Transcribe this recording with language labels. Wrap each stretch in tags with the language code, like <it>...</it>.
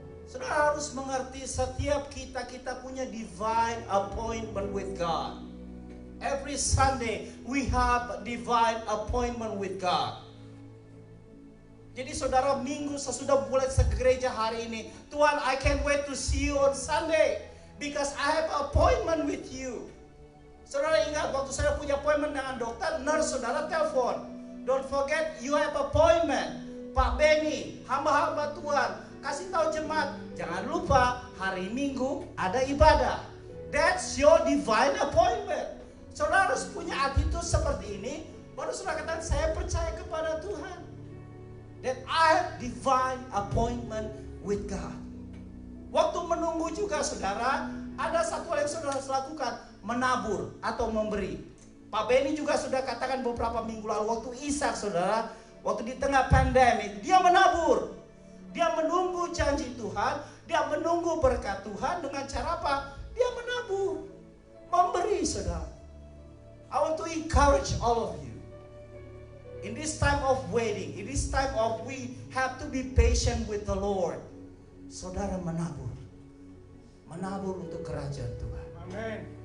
<id>Saudara harus mengerti setiap kita punya</id> <en>divine appointment with God. Every Sunday we have a divine appointment with God.</en> <id>Jadi saudara, minggu sesudah mulai ke gereja hari ini, Tuhan,</id> <en>I can't wait to see you on Sunday because I have an appointment with you.</en> <id>Saudara ingat waktu saya punya appointment dengan dokter, nurse saudara telepon.</id> <en>Don't forget you have appointment.</en> <id>Pak Benny, hamba-hamba Tuhan, kasih tahu jemaat, jangan lupa hari Minggu ada ibadah.</id> <en>That's your divine appointment.</en> <id>Saudara harus punya attitude seperti ini, baru saudara katakan saya percaya kepada Tuhan.</id> <en>That I have divine appointment with God.</en> <id>Waktu menunggu juga saudara, ada satu hal yang saudara harus lakukan, menabur atau memberi. Pak Benny juga sudah katakan beberapa minggu lalu, waktu Ishak saudara, waktu di tengah pandemi, dia menabur. Dia menunggu janji Tuhan, dia menunggu berkat Tuhan dengan cara apa? Dia menabur, memberi, saudara.</id> <en>I want to encourage all of you. In this time of waiting, in this time of we have to be patient with the Lord.</en> <id>Saudara menabur. Menabur untuk kerajaan Tuhan. Amin.</id>